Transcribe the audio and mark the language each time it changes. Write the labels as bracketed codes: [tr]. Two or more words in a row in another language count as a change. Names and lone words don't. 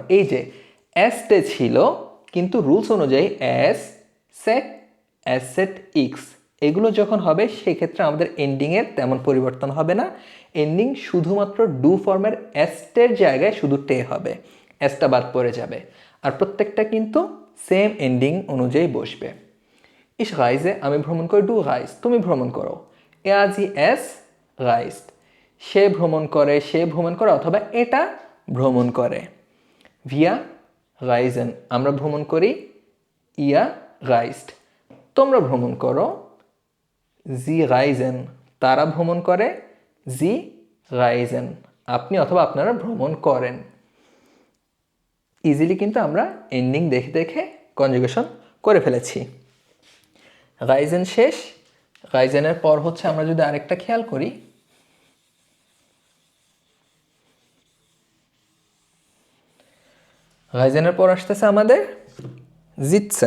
[bn] এই যে এসটে ছিল, কিন্তু রুলস অনুযায়ী এস, সেট, অ্যাসেট, ইক্স এগুলো যখন হবে সেক্ষেত্রে আমাদের এন্ডিংয়ের তেমন পরিবর্তন হবে না। এন্ডিং শুধুমাত্র ডু ফর্মের এস্টের জায়গায় শুধু টে হবে। এসটা বাদ পড়ে যাবে, আর প্রত্যেকটা কিন্তু সেম এন্ডিং অনুযায়ী বসবে। [de] Ich reise, [bn] আমি ভ্রমণ করি, [de] du reist, [bn] তুমি ভ্রমণ করো। [de] Er, sie, es reist, [bn] সে ভ্রমণ করে অথবা এটা ভ্রমণ করে। [de] Wir reisen, [bn] আমরা ভ্রমণ করি, [de] ihr reist, [bn] তোমরা ভ্রমণ করো, [de] sie reisen, [bn] তারা ভ্রমণ করে, [de] sie reisen, [bn] আপনি অথবা আপনারা ভ্রমণ করেন। ইজিলি কিন্তু আমরা এন্ডিং দেখে দেখে কনজুগেশন করে ফেলেছি। রাইজেন শেষ, রাইজেনের পর হচ্ছে আমরা যদি আরেকটা খেয়াল করি, রাইজেনের পর আসতেছে আমাদের জিতসেন।